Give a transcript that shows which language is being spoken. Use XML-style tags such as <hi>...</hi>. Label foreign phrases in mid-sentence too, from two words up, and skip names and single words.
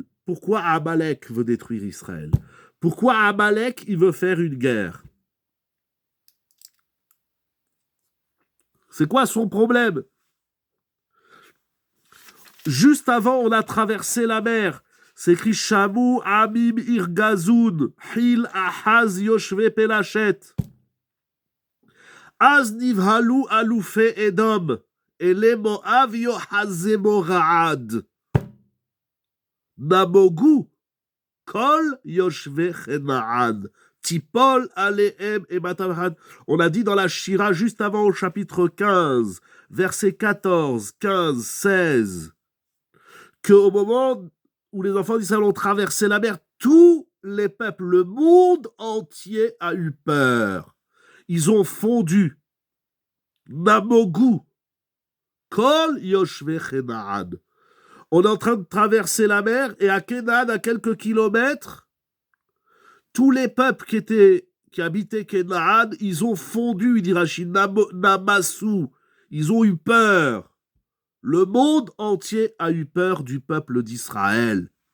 <fr>Pourquoi Amalek veut détruire Israël? Pourquoi Amalek, il veut faire une guerre? C'est quoi son problème? Juste avant, on a traversé la mer.</fr> <he>C'est écrit שמעו עמים ירגזון חיל אחז יושבי פלשת. אז נבהלו אלופי אדום אילי מואב יאחזמו רעד. נמוגו כל יושבי כנען. תפול עליהם אימתה ופחד.</he> <fr>On a dit dans la Shira juste avant au chapitre 15, versets 14, 15, 16. Qu'au moment où les enfants d'Israël ont traversé la mer, tous les peuples, le monde entier a eu peur. Ils ont fondu. Namogu.</fr> <he>כל יושבי כנען.</he> <fr>On est en train de traverser la mer et à Kénan, à quelques kilomètres, tous les peuples qui habitaient Kénan, ils ont fondu, il dit Rachid, Namassou. Ils ont eu peur. Le monde entier a eu peur du peuple d'Israël.</fr>